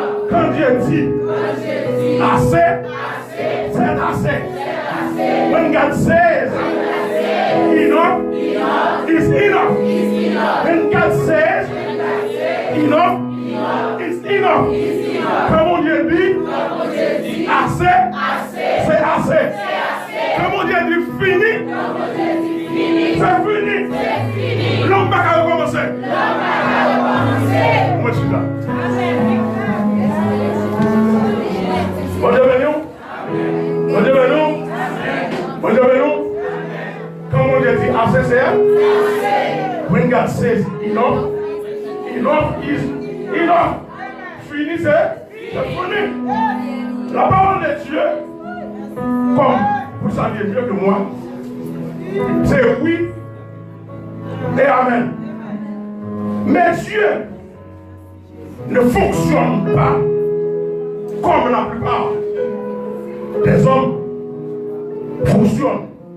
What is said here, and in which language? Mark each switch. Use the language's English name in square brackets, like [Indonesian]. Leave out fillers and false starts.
[French] Quand Dieu dit, assez, c'est assez. [English] When God says, enough is enough. When God says, enough is enough. [French] Quand mon Dieu dit, assez, c'est assez. Quand mon Dieu dit fini, c'est fini. L'homme va recommencer. Moi je suis là. Bon Dieu béni. Bon Dieu béni. Bon Dieu béni. Quand mon Dieu dit assez, c'est assez. [English] When God says enough is enough. [French] Fini, c'est fini. La parole de Dieu, comme vous saviez mieux que moi, c'est oui et amen. Mais Dieu ne fonctionne pas comme la plupart des hommes fonctionnent.